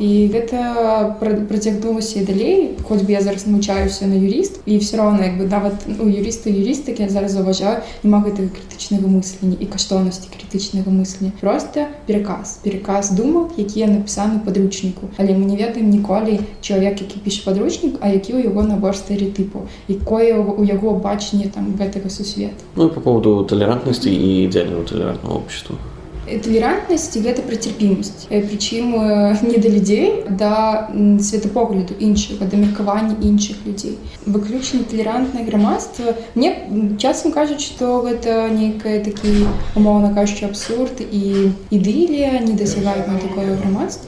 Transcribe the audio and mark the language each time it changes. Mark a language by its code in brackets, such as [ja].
[be] І гэта працягнулася і далей, хоць бы я зараз навучаюся на юріст, і все роўна, як бы нават у юрыстыкі я зараз заўважаю, няма гэтага крытычнага мыслення і каштоўнасці крытычнага мыслення. Просто пераказ думаў, якія напісаны ў падручніку. Але мы не ведаем ніколі чалавек, які піша падручнік, а які ў яго набор стэрэатыпаў, якое у яго бачанне там гэтага сусвету. [ru] Ну и по поводу толерантности и идеального толерантного общества. [be] Толерантнасць – гэта пра цярпімасць. Прычым не да людзей, да светапогляду іншых, да меркавання іншых людзей. Выключна талерантнае грамадства. Мне часам кажуць, што гэта нейкае такі, умоўна кажучы, абсурд і ідылія, не дасягаюць на такое грамадства.